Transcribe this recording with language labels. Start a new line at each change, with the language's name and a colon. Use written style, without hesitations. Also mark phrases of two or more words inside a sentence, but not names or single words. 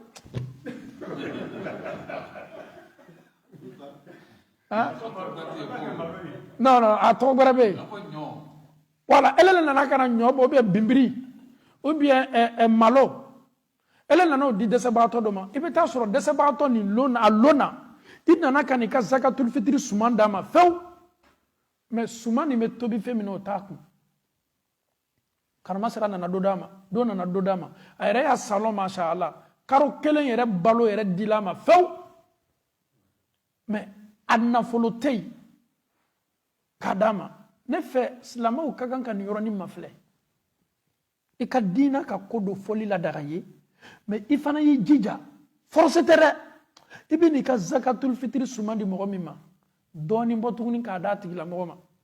Bambara: non a tɔgɔ wɛrɛ bɛ yen voilà ele nana kana ɲɔ bɔ
French: ou bien
Bambara: bimbiri
French: ou bien
Bambara: malo ele nana o di dɛsɛbagatɔ dɔ ma i bɛ taa sɔrɔ dɛsɛbagatɔ nin a lona i nana ka n'i ka
Arabic: زكاة الفطر
Bambara: suman d'a ma fewu mais suman nin bɛ tobi fɛn min na o t'a kun karamasera nana dɔ d'a ma dɔ nana dɔ d'a ma a yɛrɛ y'a salon
Arabic: ما شاء الله
Bambara: karo kelen yɛrɛ balo yɛrɛ dila ma fewu mais a nafolo tɛ yen k'a d'a ma ne fɛ silamɛw ka kan ka nin yɔrɔnin mafilɛ i ka diina ka ko dɔ fɔli la daga ye mais i fana y'i jija force tɛ dɛ i bɛ n'i ka
Arabic: زكاة الفطر
Bambara: suman di mɔgɔ min ma dɔɔnin bɔ tuguni k'a d'a tigilamɔgɔ ma